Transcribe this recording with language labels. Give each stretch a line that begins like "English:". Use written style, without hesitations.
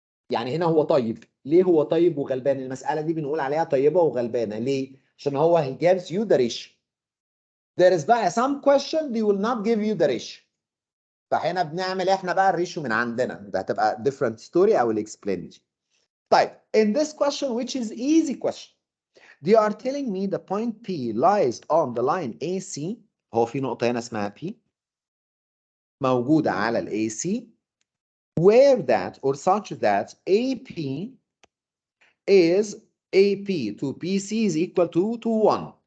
Arabic: يعني هنا هو طيب. ليه هو طيب وغلبان؟ المساله دي بنقول عليها طيبه وغلبانه ليه؟ عشان هو
English: he gives you the ratio. there is بقى some question they will not give you the ratio.
Arabic: فهنا بنعمل احنا بقى الريشيو من عندنا، ده هتبقى
English: different story
Arabic: او explain.
English: طيب in this question which is easy question they are telling me the point P lies on the line AC.
Arabic: هو في نقطة هنا اسمها P موجودة على ال
English: AC where that or such that AP is AP to PC is equal to 1.